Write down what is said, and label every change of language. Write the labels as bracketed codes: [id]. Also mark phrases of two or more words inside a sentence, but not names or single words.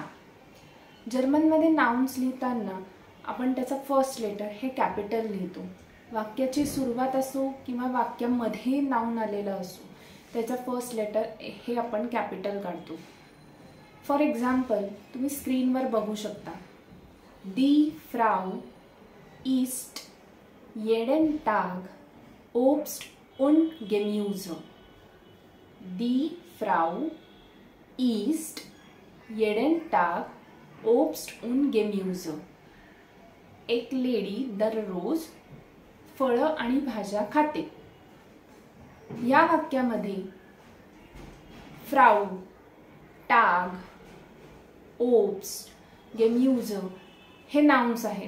[mr] जर्मनमध्ये नाउन्स लिहिताना आपण त्याचा [en] first letter [mr] हे कॅपिटल लिहितो। वाक्याची सुरुवात असो किंवा वाक्यामध्ये नाउन आलेलं असो त्याचा [en] first letter [mr] हे आपण कॅपिटल काढतो। [en] for example [mr] तुम्ही स्क्रीनवर बघू शकता, [de] Die Frau isst jeden Tag Obst und Gemüse. Die Frau isst jeden Tag Obst und Gemüse. [mr] एक लेडी दररोज फळं आणि भाज्या खाते। या वाक्यामध्ये फ्राउ, टाग, ओब्स्ट, गेम्यूज हे नाउन्स आहेत।